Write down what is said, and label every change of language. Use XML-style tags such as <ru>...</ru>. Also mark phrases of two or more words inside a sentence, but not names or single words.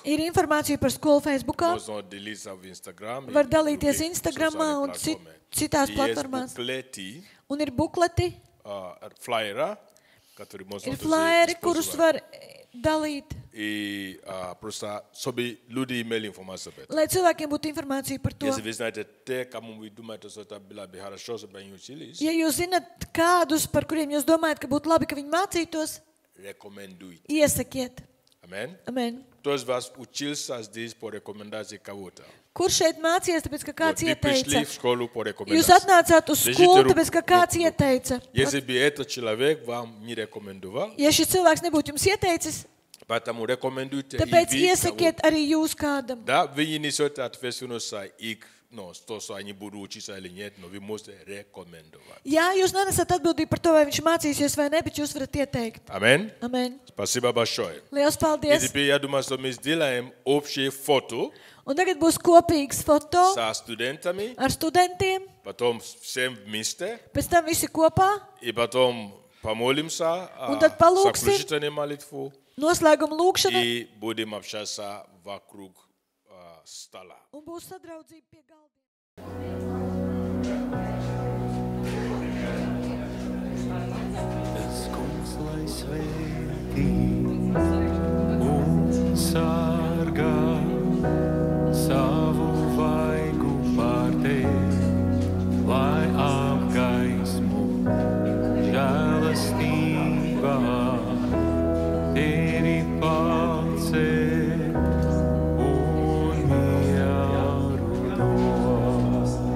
<lv>Ir informācija par skolu Facebookā,</lv> <ru>Можно делиться в Instagram.</ru> <lv>var</lv> <ru>и</ru> <lv>dalīties</lv> <ru>других</ru> <lv>Instagramā un</lv> <ru>социальных платформах.</ru> <lv>citās</lv> <ru>И</ru> <lv>platformās.</lv> <ru>есть буклеты,</ru> <lv>Un ir bukleti,</lv> <ru>флайера, которые можно</ru> <lv>ir</lv> <ru>тоже</ru> <lv>flyeri, kurus</lv> <ru>использовать.</ru> <lv>var dalīt,</lv> <ru>И просто, чтобы люди имели информацию об этом.</ru> <lv>lai cilvēkiem būtu informācija par to.</lv> <ru>Если вы знаете те, кому вы думаете, что это было бы хорошо, чтобы они учились,</ru> <lv>Ja jūs zinat kādus, par kuriem jūs domājat, ka būtu labi, ka viņi mācītos,</lv> <ru>рекомендуйте.</ru> <lv>iesakiet.</lv> <ru>Amen.</ru> <lv>Amen.</lv> <ru>Кто из вас учился здесь по рекомендации кого-то?</ru> <lv>Kurš šeit mācījies, tāpēc, ka kāds</lv> <ru>Вы пришли</ru> <lv>ieteica?</lv> <ru>в школу по</ru> <lv>Jūs</lv> <ru>рекомендации.</ru> <lv>atnācāt uz skolu, tāpēc, ka kāds ieteica.</lv> <ru>Если бы этот человек вам не рекомендовал,</ru> <lv>Ja šis cilvēks nebūtu jums ieteicis,</lv> <ru>поэтому рекомендуйте и</ru> <lv>tāpēc</lv> <ru>вы</ru> <lv>iesakiet arī jūs kādam.</lv> <ru>Да, вы не несете ответственность за их, то, что они будут учиться или нет, но вы можете рекомендовать.</ru> <lv>Jā, jūs nenesat atbildību par to, vai viņš mācīsies vai ne, bet jūs varat ieteikt.</lv> <ru>Amen.</ru> <lv>Amen.</lv> <ru>Спасибо большое.</ru> <lv>Liels</lv> <ru>И</ru> <lv>paldies!</lv> <ru>теперь я думаю, что мы сделаем общее фото</ru> <lv>Un tagad būs kopīgs foto</lv> <ru>со студентами,</ru> <lv>ar studentiem,</lv> <ru>потом всем вместе,</ru> <lv>pēc tam visi kopā,</lv> <ru>и потом помолимся,</ru> <lv>Un tad palūksim.</lv> <ru>заключительную молитву,</ru> <lv>noslēguma lūkšana</lv> <ru>и будем общаться вокруг стола.</ru> <lv>un būs sadraudzība pie galda. Tas kungs, lai svētī un sargā savu vaigu pār tevi, lai apgaismo žēlastībā tevi paceļ un mieru dod.</lv>